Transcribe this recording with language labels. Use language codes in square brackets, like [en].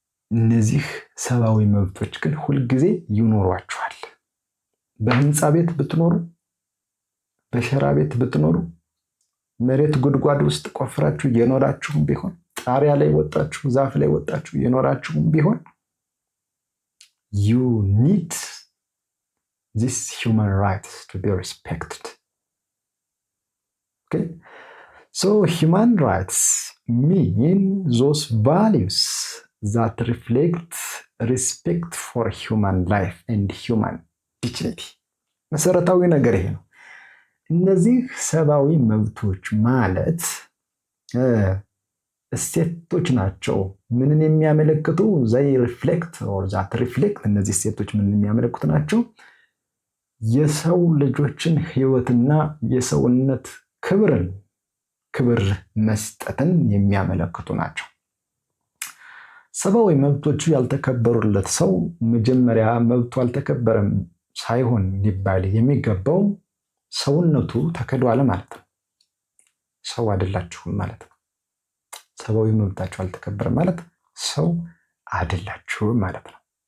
[am] እነዚህ ሰብአዊ መብቶች ግን ሁልጊዜ ይኖሯችኋል። በህንፃ ቤት ብትኖሩ፣ በሸራ ቤት ብትኖሩ፣ መሬት ጉድጓድ ውስጥ ቆፍራችሁ የኖራችሁም ቢሆን፣ ጣሪያ ላይ ወጣችሁ፣ ዛፍ ላይ ወጣችሁ የኖራችሁም ቢሆን [en] you need these human rights to be respected. Okay? So human rights mean those values that reflect respect for human life and human dignity. [am] መሰረታዊ ነገር ይሄ ነው። እነዚህ ሰብአዊ መብቶች ማለት እሴቶች ናቸው። ምንን የሚያመለክቱ? [en] ዘይ ሪፍሌክት ኦር ዛት ሪፍሌክት። [am] እነዚህ እሴቶች ምንን የሚያመለክቱ ናቸው? የሰው ልጆችን ህይወትና የሰውነት ክብር መስጠትን የሚያመለክቱ ናቸው። ሰብአዊ መብቶቹ ያልተከበሩለት ሰው መጀመሪያ መብቱ አልተከበረም ሳይሆን ሊባል የሚገባው ሰውነቱ ተከዷል ማለት ነው። ሰው አይደላችሁም ማለት ነው። ሰብአዊ መብታችሁ አልተከበረም ማለት ሰው አይደላችሁም ማለት ነው።